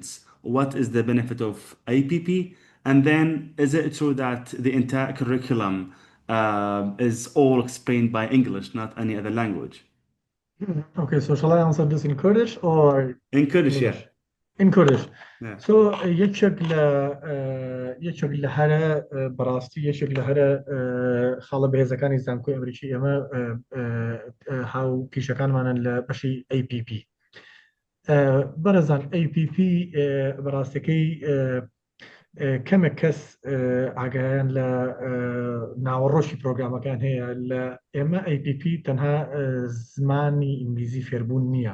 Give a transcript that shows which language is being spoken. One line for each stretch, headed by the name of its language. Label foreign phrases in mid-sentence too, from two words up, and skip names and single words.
English: What is the benefit of APP? And then is it true that the entire curriculum is all explained by English, not any other language? Okay, so shall I answer this in Kurdish or In Kurdish, yeah. English? In Kurdish. Yeah.
Central Kurdish: So یەکێک لە هەرە بەڕاستی یەکێک لە هەرە خاڵە بەهێزەکانی زانکۆی ئەمریکی ئێمە هاو پیشەکانمانن لە بەشی APP. بەرەزان APP بەڕاستەکەی کەمێک کەس ئاگایان لە ناوەڕۆشی پرۆگرامەکان هەیە لە ئێمە APP تەنها زمانی ئینگلیزی فێربوون نییە.